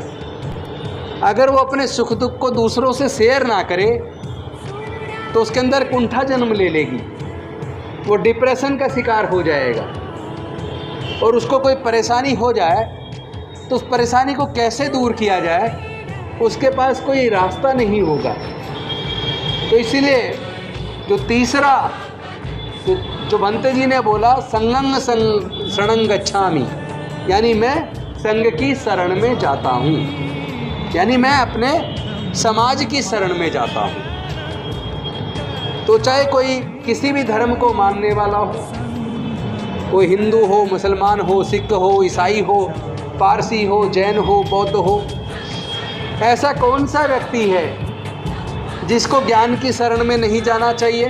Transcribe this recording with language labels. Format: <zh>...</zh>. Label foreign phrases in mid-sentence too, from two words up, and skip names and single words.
<hi>अगर वो अपने सुख दुख को दूसरों से शेयर ना करे तो उसके अंदर कुंठा जन्म ले लेगी, वो डिप्रेशन का शिकार हो जाएगा। और उसको कोई परेशानी हो जाए तो उस परेशानी को कैसे दूर किया जाए, उसके पास कोई रास्ता नहीं होगा। तो इसीलिए जो तीसरा जो भंते जी ने बोला</hi> <pi>संघं शरणं गच्छामि,</pi> <hi>यानी मैं संघ की शरण में जाता हूँ, यानी मैं अपने समाज की शरण में जाता हूँ। तो चाहे कोई किसी भी धर्म को मानने वाला हो, कोई हिंदू हो, मुसलमान हो, सिख हो, ईसाई हो, पारसी हो, जैन हो, बौद्ध हो, ऐसा कौन सा व्यक्ति है जिसको ज्ञान की शरण में नहीं जाना चाहिए?</hi>